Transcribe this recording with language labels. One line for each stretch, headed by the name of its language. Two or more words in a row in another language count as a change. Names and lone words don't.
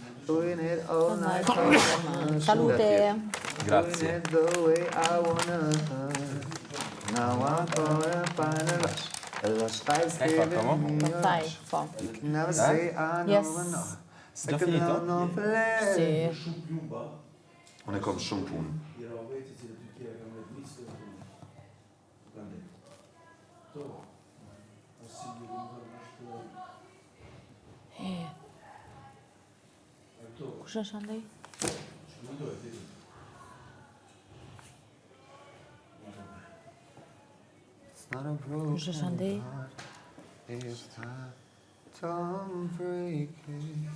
English: Doing it all night, all summer.
Italian: Salute.
English: Doing
Italian: Grazie.
English: it the way I wanna. Now I'm gonna find a rush. A rush that's giving me a
Italian: Stai,
English: rush.
Albanian: po.
English: You can never say I know Yes. enough.
Italian: Già
English: Second
Italian: finito?
English: love, no play.
Italian: Si.
Albanian: Unë kam shumë punë. Kush është andej?
English: It's not a broken
Albanian: Kush është andej?
English: heart if I don't break it.